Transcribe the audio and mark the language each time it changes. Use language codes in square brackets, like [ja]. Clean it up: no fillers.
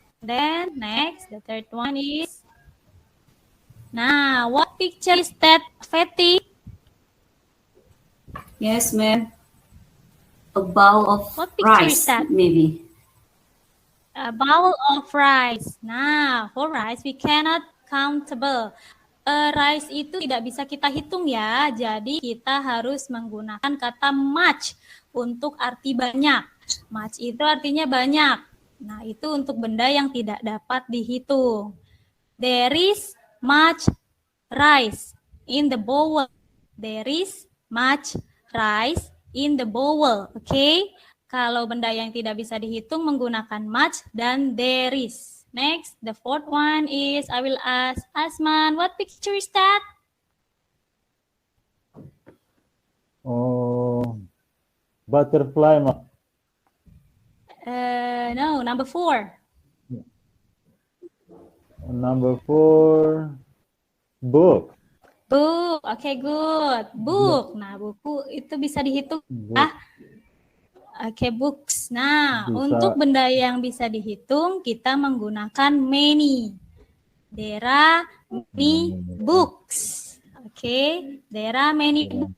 [en] Then next, the third one is, now what picture is that, Fatty? Yes, ma'am. A bowl of What picture is rice, that? maybe. A bowl of rice. [id] Nah, [en] for rice we cannot countable. [id] Rice itu tidak bisa kita hitung ya. Jadi kita harus menggunakan kata much untuk arti banyak. Much itu artinya banyak. Nah, itu untuk benda yang tidak dapat dihitung. [en] There is much rice in the bowl. There is much rice in the bowl. Okay? [id] Kalau benda yang tidak bisa dihitung menggunakan much dan there is. [en] Next, the fourth one is I will ask Asman, what picture is that? Oh, butterfly, Ma. No, number 4. Number 4, book. Book. Okay, good. Book. [id] Nah, buku itu bisa dihitung. [en] Book. Oke, books. Nah, [id] Bisa. untuk benda yang bisa dihitung, kita menggunakan many. [en] There are many books. Oke, there are many books.